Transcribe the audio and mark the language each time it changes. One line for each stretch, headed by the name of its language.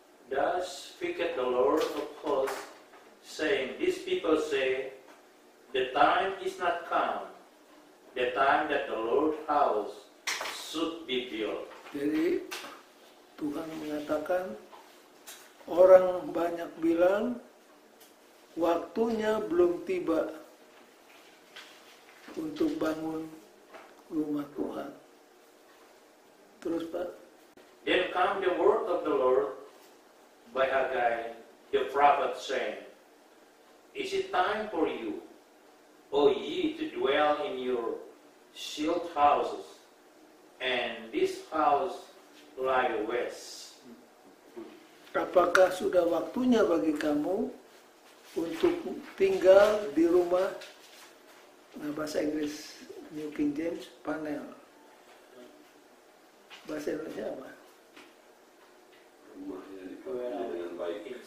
Indonesian: Thus speaketh the Lord of hosts, saying, these people say, the time is not come, the time that the Lord's house should be built. Jadi Tuhan mengatakan, orang banyak bilang waktunya belum tiba untuk bangun rumah Tuhan. Terus Pak.
English: Then come the word of the Lord by Hagai the prophet, saying, is it time for you, O ye, to dwell in your shield houses, and this house lie west?
Indonesian: apakah sudah waktunya bagi kamu untuk tinggal di rumah, nah bahasa Inggris New King James, panel. Bahasa Indonesia apa? Rumahnya dipapani dengan baik.